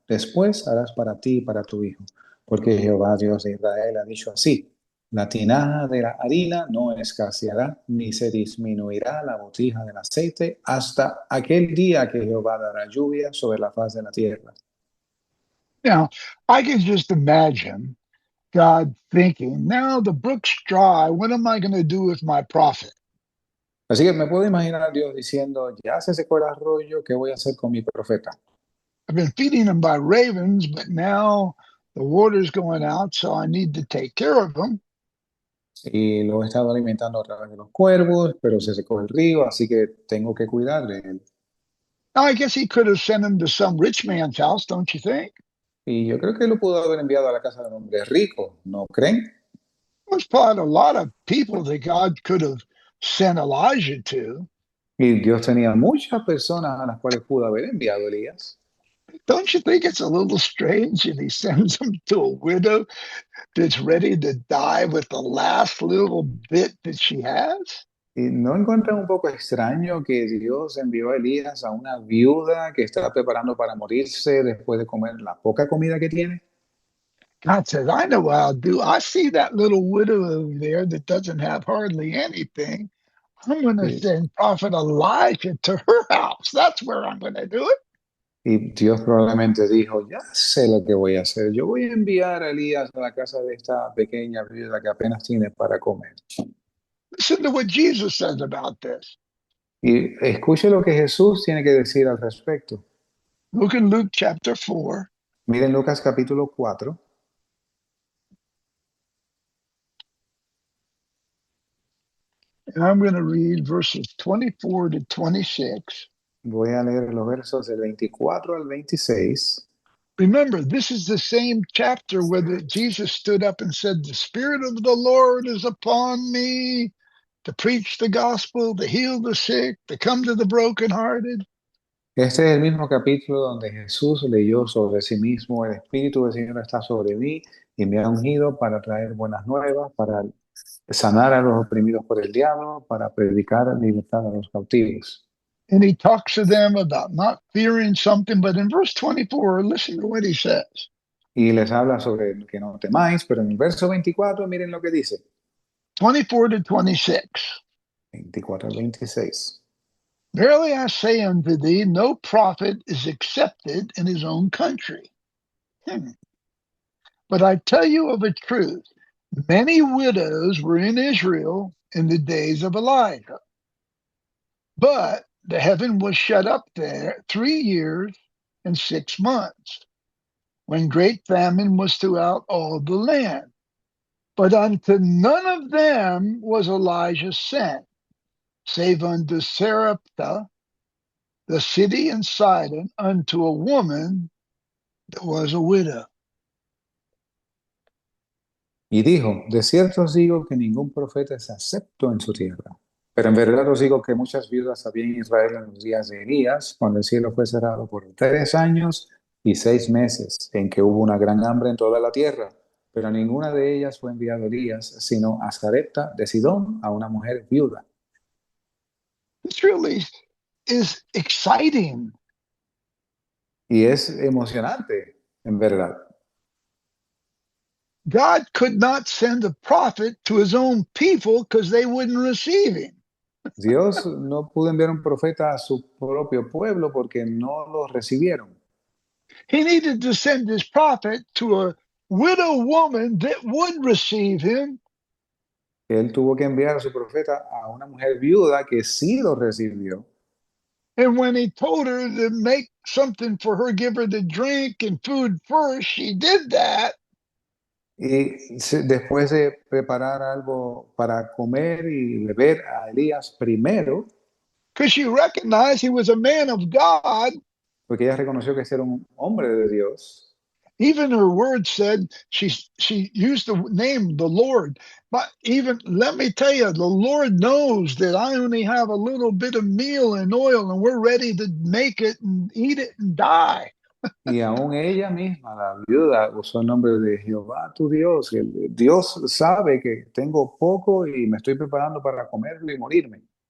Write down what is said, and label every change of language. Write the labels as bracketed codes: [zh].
[es] Después harás para ti y para tu hijo, porque Jehová Dios de Israel ha dicho así, la tinaja de la harina no escaseará, ni se disminuirá la botija del aceite hasta aquel día que Jehová dará lluvia sobre la faz de la tierra. [en] Now, I can just imagine God thinking, now the brook's dry. What am I going to do with my prophet? [es] Así que me puedo imaginar a Dios diciendo, ya se secó el arroyo, ¿qué voy a hacer con mi profeta? [en] I've been feeding him by ravens, but now the water's going out, so I need to take care of him. [es] Y lo he estado alimentando a través de los cuervos, pero se secó el río, así que tengo que cuidar de él. [en] Now, I guess he could have sent him to some rich man's house, don't you think? [es] Y yo creo que lo pudo haber enviado a la casa de un hombre rico, ¿no creen? [en] There's probably a lot of people that God could have sent Elijah to. [es] Y Dios tenía muchas personas a las cuales pudo haber enviado a Elías. [en] Don't you think it's a little strange that he sends him to a widow that's ready to die with the last little bit that she has? [es] ¿Y no encuentran un poco extraño que Dios envió a Elías a una viuda que está preparando para morirse después de comer la poca comida que tiene? [en] God says, I know what I'll do. I see that little widow over there that doesn't have hardly anything. I'm going to [es] Y, [en] send Prophet Elijah to her house. That's where I'm going to do it. [es] y Dios probablemente dijo, ya sé lo que voy a hacer. Yo voy a enviar a Elías a la casa de esta pequeña viuda que apenas tiene para comer. [en] Listen to what Jesus says about this. [es] Y escuche lo que Jesús tiene que decir al respecto. [en] Look in Luke chapter 4, [es] Miren Lucas capítulo 4. [en] and I'm going to read verses 24 to 26. [es] Voy a leer los versos del 24 al 26. [en] Remember, this is the same chapter where Jesus stood up and said, The Spirit of the Lord is upon me to preach the gospel, to heal the sick, to come to the brokenhearted. [es] Este es el mismo capítulo donde Jesús leyó sobre sí mismo, el Espíritu del Señor está sobre mí y me ha ungido para traer buenas nuevas, para sanar a los oprimidos por el diablo, para predicar libertad a los cautivos. [en] And he talks to them about not fearing something. But in verse 24, listen to what he says. [es] Y les habla sobre que no temáis, pero en el verso 24 miren lo que dice. [en] 24 to 26. [es] 24 al 26. [en] Verily I say unto thee, no prophet is accepted in his own country. Hmm. But I tell you of a truth, many widows were in Israel in the days of Elijah. But the heaven was shut up there 3 years and 6 months, when great famine was throughout all the land. But unto none of them was Elijah sent, save unto Sarepta, the city in Sidon, unto a woman that was a widow. [es] Y dijo, de cierto os digo que ningún profeta es acepto en su tierra. Pero en verdad os digo que muchas viudas había en Israel en los días de Elías, cuando el cielo fue cerrado por 3 años y 6 meses, en que hubo una gran hambre en toda la tierra. Pero a ninguna de ellas fue enviado Elías, sino a Sarepta de Sidón, a una mujer viuda. [en] This really is exciting. [es] Y es emocionante, en verdad. [en] God could not send a prophet to his own people because they wouldn't receive him. [es] Dios no pudo enviar un profeta a su propio pueblo porque no lo recibieron. [en] He needed to send his prophet to a widow woman that would receive him. [es] Él tuvo que enviar a su profeta a una mujer viuda que sí lo recibió. [en] And when he told her to make something for her, give her the drink and food first, she did that [es] Y después de preparar algo para comer y beber a Elías primero, [en] because she recognized he was a man of God. [es] porque ella reconoció que ese era un hombre de Dios. [en] Even her words said she used the name the Lord. But even let me tell you, the Lord knows that I only have a little bit of meal and oil, and we're ready to make it and eat it and die. [es] Y aún ella misma, la viuda, usó el nombre de Jehová tu Dios. Dios sabe que tengo poco y me estoy preparando para comerlo y morirme.